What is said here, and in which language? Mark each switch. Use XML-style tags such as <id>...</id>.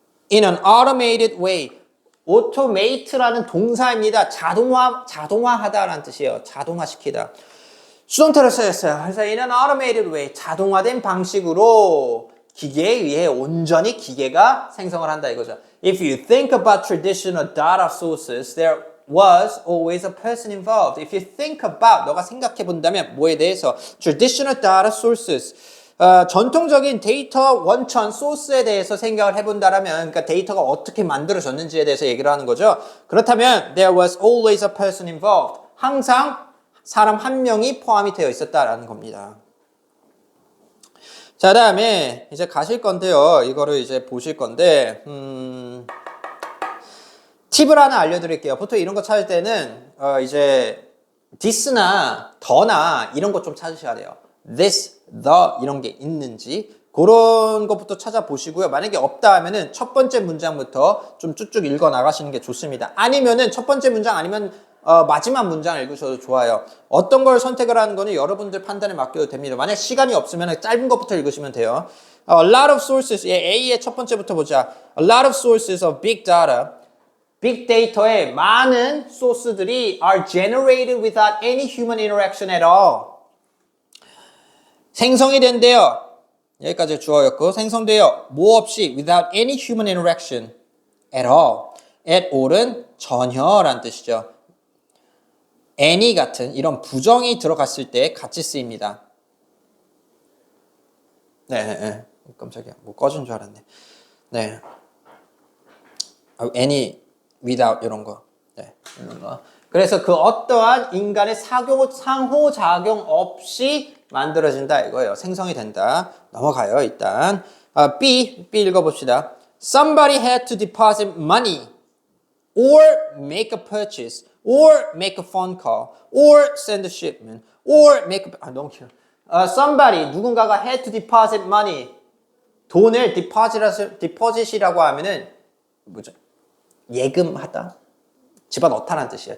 <en>In an automated way.</en> <ko>automate라는 동사입니다. 자동화하다라는 뜻이에요. 자동화시키다. 수동태로 쓰였어요. 그래서</ko> <en>in an automated way,</en> <ko>자동화된 방식으로 기계에 의해 온전히 기계가 생성을 한다 이거죠.</ko> <en>If you think about traditional data sources, there was always a person involved. If you think about,</en> <ko>너가 생각해 본다면 뭐에 대해서?</ko> <en>Traditional data sources.</en> <ko>전통적인 데이터 원천 소스에 대해서 생각을 해본다라면, 그러니까 데이터가 어떻게 만들어졌는지에 대해서 얘기를 하는 거죠. 그렇다면</ko> <en>there was always a person involved.</en> <ko>항상 사람 한 명이 포함이 되어 있었다라는 겁니다. 자, 다음에 이제 가실 건데요. 이거를 이제 보실 건데, 팁을 하나 알려드릴게요. 보통 이런 거 찾을 때는 이제 this나 the나 이런 거 좀 찾으셔야 돼요. this, the 이런 게 있는지 그런 것부터 찾아보시고요. 만약에 없다 하면은 첫 번째 문장부터 좀 쭉쭉 읽어 나가시는 게 좋습니다. 아니면은 첫 번째 문장 아니면 마지막 문장을 읽으셔도 좋아요. 어떤 걸 선택을 하는 거는 여러분들 판단에 맡겨도 됩니다. 만약 시간이 없으면 짧은 것부터 읽으시면 돼요.</ko> <en>A lot of sources,</en> <ko>A의 첫 번째부터 보자.</ko> <en>A lot of sources of big data,</en> <ko>빅데이터의 많은 소스들이</ko> <en>are generated without any human interaction at all.</en> <ko>생성이 된대요. 여기까지 주어였고, 생성돼요. 뭐 없이</ko> <en>without any human interaction at all.</en> <ko>at all은 전혀란 뜻이죠. any 같은 이런 부정이 들어갔을 때 같이 쓰입니다. 네. 깜짝이야. 뭐 꺼진 줄 알았네. 네. any, without 이런 거. 네. 이런 거. 그래서 그 어떠한 인간의 상호작용 없이 만들어진다 이거예요. 생성이 된다. 넘어가요, 일단. B 읽어봅시다.</ko> <en>Somebody had to deposit money or make a purchase or make a phone call or send a shipment or make a...</en> <ko>너무 길어.</ko> <en>Somebody, 누군가가 had to deposit money.</en> <ko>돈을 deposit이라고 하면은 뭐죠? 예금하다. 집어넣다라는 뜻이에요.</ko>